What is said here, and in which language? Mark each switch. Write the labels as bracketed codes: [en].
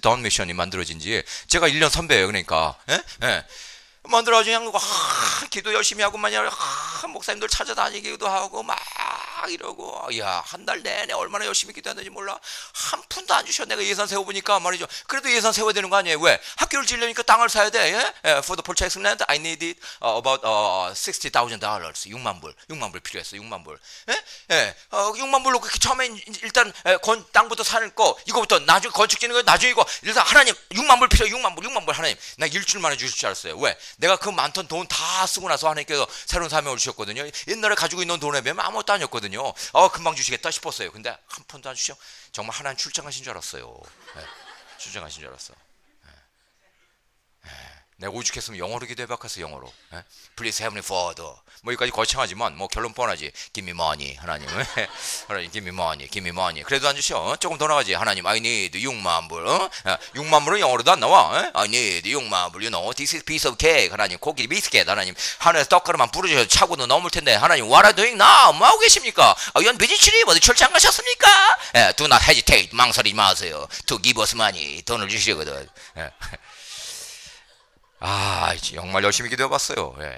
[ko] 다운 미션이 만들어진 지. 제가 1년 선배예요. 그러니까 만들어지는 거 기도 열심히 하고 목사님들 찾아다니기도 하고 막 이러고, 한 달 내내 얼마나 열심히 기도했는지 몰라. 한 푼도 안 주셔. 내가 예산 세워보니까 말이죠. 그래도 예산 세워야 되는 거 아니에요? 왜? 학교를 지으려니까 땅을 사야 돼. [en] For the purchase land, I needed about $60,000. [ko] 6만 불 필요했어. 6만 불. 6만 불로 그렇게 처음에 일단 땅부터 사는 거, 이거부터 나중에 건축 짓는 거, 나중에 이거 일단 하나님 6만 불 필요. 6만 불 하나님. 나 일주일 만에 주실 줄 알았어요. 왜? 내가 그 많던 돈 다 쓰고 나서 하나님께서 새로운 사명을 주셨거든요. 옛날에 가지고 있는 돈에 비하면 아무것도 아니었거든요. 금방 주시겠다 싶었어요. 근데 한 푼도 안 주셔. 정말 하나님 출장하신 줄 알았어요. 출장하신 줄 알았어. 내가 오죽했으면 영어로 기도해봤겠어. 영어로. [en] Please Heavenly Father. [ko] 뭐 여기까지 거창하지만 뭐 결론 뻔하지. [en] Give me money. 하나님. [ko] 하나님 [en] give me money. [ko] 그래도 안 주셔. 조금 더 나가지. 하나님 [en] I need [ko] 6만 불. 6만 불은 영어로도 안 나와. [en] I need 6만 불. You know, this is piece of cake. [ko] 하나님 고기 비스켓. 하나님 하늘에서 떡가루만 부르셔 차고도 넘을 텐데 하나님 [en] what are you doing now? [ko] 뭐 하고 계십니까? 이건 비즈니스리 어디 출장 가셨습니까? [en] Do not hesitate. [ko] 망설이지 마세요. [en] To give us money. [ko] 돈을 주시거든. 정말 열심히 기도해봤어요.